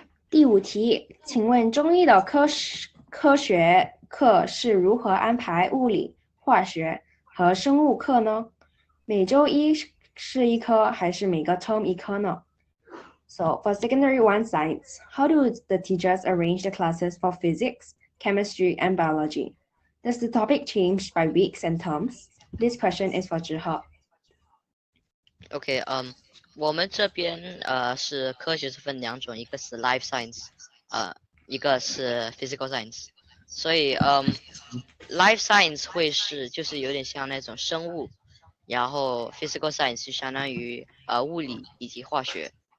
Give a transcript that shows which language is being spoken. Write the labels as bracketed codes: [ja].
[zh] 第5题，请问中一的科学课是如何安排物理、化学和生物课呢？每周一是一科还是每个 term 一科呢？ [en] So for secondary 1 science, how do the teachers arrange the classes for physics, chemistry, and biology? Does the topic change by weeks and terms? This question is for Zhihe. OK， [zh] 我们这边是科学是分两种，一个是 life science，一个是 physical science。所以life science 会是就是有点像那种生物，然后 physical science 就相当于物理以及化学。